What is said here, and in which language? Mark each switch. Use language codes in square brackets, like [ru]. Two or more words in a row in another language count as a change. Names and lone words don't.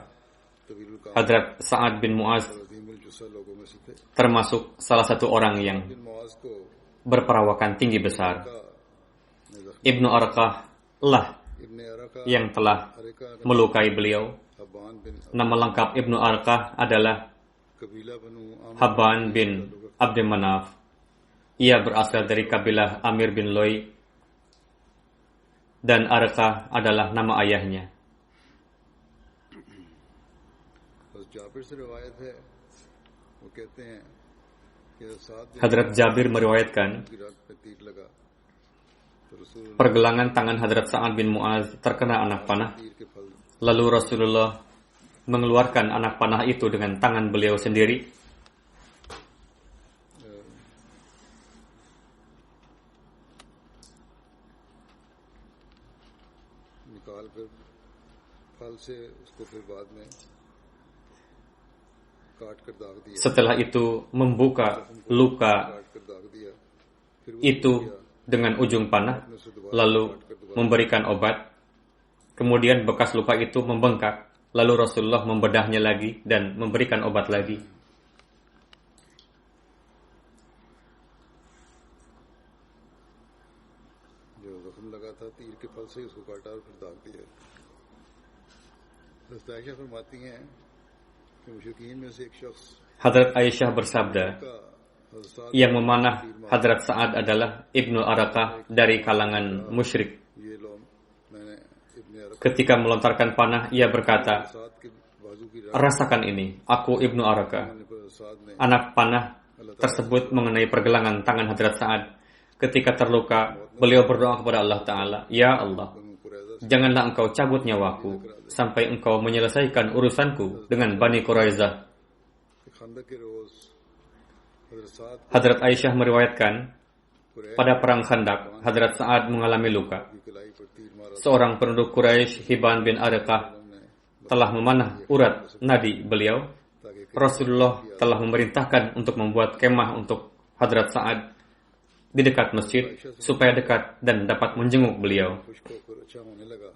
[id] Hadrat Sa'ad bin Mu'adz termasuk salah satu orang yang berperawakan tinggi besar. Ibnu Arqah lah Ibn Araka yang telah melukai beliau. Habban bin Nama lengkap Ibnu Arqah adalah Kabila Banu Amr Habban bin Abd Manaf. Ia berasal dari kabilah Amir bin Lu'ay dan Arqah adalah nama ayahnya. [hi] जाबिर से रिवायत है वो कहते हैं कि साथ [id] Hadrat Jabir meriwayatkan, [hi] की रात पे तीर लगा तो रसूल [id] pergelangan tangan Hadrat Sa'ad bin Mu'az terkena anak panah. [hi] तीर के फल [id] Lalu Rasulullah mengeluarkan anak panah itu dengan tangan beliau sendiri. [hi] निकाल कर फल से उसको फिर बाद में काट कर दाग दिया [id] Setelah itu membuka luka [hi] काट कर दाग दिया फिर वो [id] itu dengan ujung panah, lalu memberikan obat. Kemudian bekas luka itu membengkak, lalu Rasulullah membedahnya lagi dan memberikan obat lagi. [hi] जो जख्म लगा था तीर के फल से उसको काटा और फिर दाग दिया। हज़रत आयशा फरमाती हैं कि मुशरिकीन में से एक शख्स [id] Hadrat Aisyah bersabda, [hi] का हज़रत साद [id] yang memanah Hadrat Sa'ad adalah Ibnu Araqah dari kalangan musyrik. [hi] ये लो मैंने इब्न अरक [id] Ketika melontarkan panah, ia berkata, [hi] साद के बाजू की [id] rasakan ini, aku Ibnu Araqah. [hi] रात पर साद ने [id] Anak panah tersebut mengenai pergelangan tangan Hadrat Sa'ad. Ketika terluka, beliau berdoa kepada Allah Ta'ala, Ya Allah, [hi] बनु कुरैज़ा से [id] janganlah engkau cabut nyawaku sampai engkau menyelesaikan urusanku dengan Bani Quraizah. [hi] खंदक के रोज हज़रत साद [id] Hadrat Aisyah meriwayatkan, कुरैश pada perang Khandaq, Hadrat Sa'ad mengalami luka. [hi] की कलाई पर तीर मारा [id] Seorang penduduk Quraisy, Hibban bin Arqah, telah memanah urat nadi beliau. [hi] ताकि [id] Rasulullah telah memerintahkan untuk membuat kemah untuk Hadrat Sa'ad di dekat masjid supaya dekat dan dapat menjenguk beliau. [hi] खुश्क होकर अच्छा होने लगा